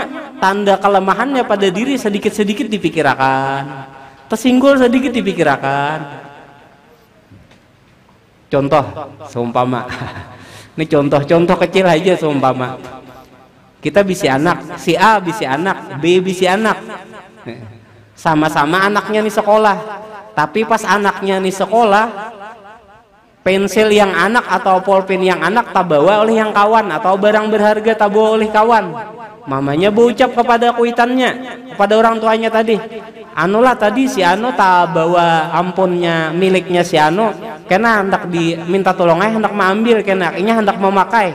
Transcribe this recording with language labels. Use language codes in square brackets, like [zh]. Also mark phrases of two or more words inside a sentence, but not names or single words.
[id] Tanda kelemahannya pada diri sedikit-sedikit dipikirkan, tersinggul sedikit dipikirkan. Contoh, seumpama ini contoh kecil aja seumpama. [bjn] Kita bisi anak, si A bisi anak, B bisi anak. [id] Sama-sama anaknya nih sekolah. Tapi pas anaknya nih sekolah, pensil yang anak atau pulpen yang anak tak bawa oleh yang kawan, atau barang berharga tak bawa oleh kawan. Mamanya berucap kepada kuitannya, kepada orang tuanya tadi, anulah tadi si Ano tak bawa ampunnya miliknya si Ano, karena hendak diminta tolongnya, hendak mengambil, karena ini hendak memakai.